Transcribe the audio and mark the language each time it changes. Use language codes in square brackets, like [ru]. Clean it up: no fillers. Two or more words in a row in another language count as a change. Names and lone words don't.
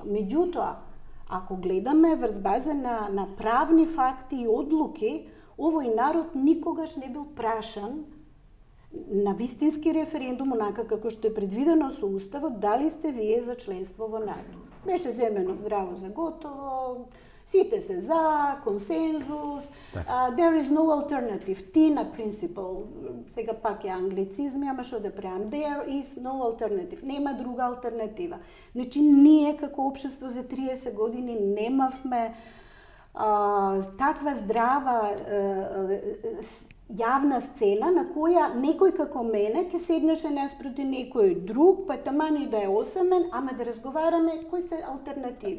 [mk] Меѓутоа, ако гледаме врз база на правни факти и одлуки, овој народ никогаш не бил прашан на вистински референдум, онака како што е предвидено со Уставот, дали сте вие за членство во НАТО. Беше земено здраво за готово, сите се за, консензус, [en] there is no alternative, TINA principle, [mk] сега пак е англицизми, ама што да правам, [en] there is no alternative, [mk] нема друга алтернатива. Значи, ние како општество за 30 години немавме таква здрава јавна сцена на која некој како мене ќе седнеше наспроти некој друг, па таман и да е осамен, ама да разговараме кои се алтернативи.